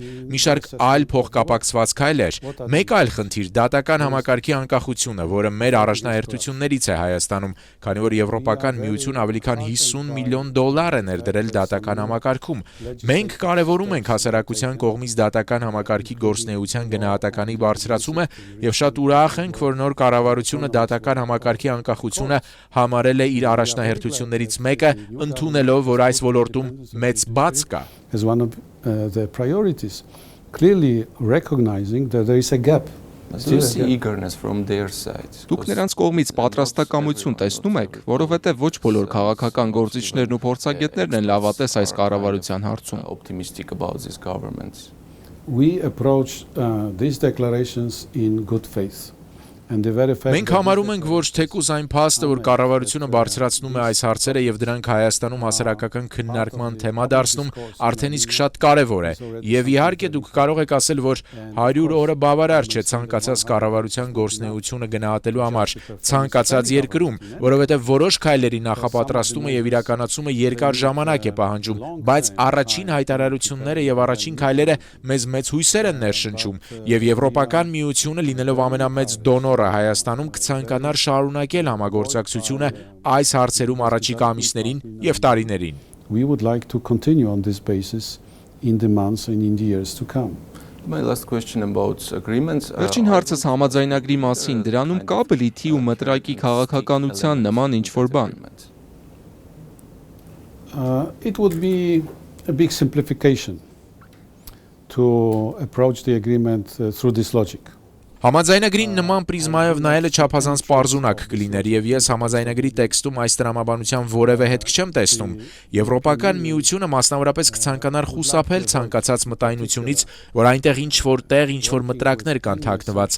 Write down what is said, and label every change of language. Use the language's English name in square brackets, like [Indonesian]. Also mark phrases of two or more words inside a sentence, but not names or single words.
[Armenian] մի շարք այլ փոխկապակցված քայլեր։ Մեկ այլ խնդիր՝ դատական համակարգի անկախությունը, որը մեր առաջնահերթություններից է Հայաստանում, քանի որ Եվրոպական միությունը ավելի քան $50 միլիոն է ներդրել դատական համակարգում։ Մենք կարևորում ենք հասարակության կողմից դատական համակարգի գործունեության գնահատականի բարձրացումը եւ շատ ուրախ ենք, որ նոր կառավարությունը դատական համակարգի անկախությունը համարել է իր առաջնահերթություններից մեկը, ընդունելով, որ այս ոլորտում մեծ բաց կա։ [English] As one of the priorities, clearly recognizing that there is a gap. Do you see eagerness from their side? [Armenian] Դուք նրանց կողմից պատրաստակամություն տեսնում եք, որովհետև ոչ բոլոր քաղաքական գործիչներն ու փորձագետներն են լավատես այս կառավարության հարցում։ [English] Optimistic about this government. We approach these declarations in good faith. [Armenian] Մենք համարում ենք, որ թեկուզ այն փաստը, որ կառավարությունը բարձրացնում է այս հարցերը եւ դրանք Հայաստանում հասարակական քննարկման թեմա դարձնում, արդեն իսկ շատ կարեւոր է։ Եվ իհարկե դուք կարող եք ասել, որ 100 օրը բավարար չէ ցանկացած կառավարության գործունեությունը գնահատելու համար ցանկացած երկրում, որովհետեւ որոշ քայլերի նախապատրաստումը եւ իրականացումը երկար ժամանակ է պահանջում, բայց առաջին հայտարարությունները եւ առաջին քայլերը մեզ մեծ հույսեր են ներշնչում եւ Եվրոպական միությունը լինելով ամենամեծ դոնոր Հայաստանում կցանկանար շարունակել համագործակցությունը այս հարցերում առաջիկա ամիսներին եւ տարիներին։ [English] we would like to continue on this basis in the months and in the years to come. My last question about agreements. [Armenian] Վերջին հարցս համաձայնագրի մասին, դրանում կա բլիթի ու մտրակի քաղաքականության նման ինչ-որ բան։ [English] It would be a big simplification to approach the agreement through this logic. [Armenian] Համաձայնագրին նման պրիզմայով նայելը չափազանց պարզունակ կլիներ եւ ես համաձայնագրի տեքստում այս տրամաբանության որևէ հետք չեմ տեսնում։ Եվրոպական միությունը մասնավորապես կցանկանար խուսափել ցանկացած մտայնությունից, որ այնտեղ ինչ-որ տեղ, ինչ-որ մտրակներ կան թաքնված,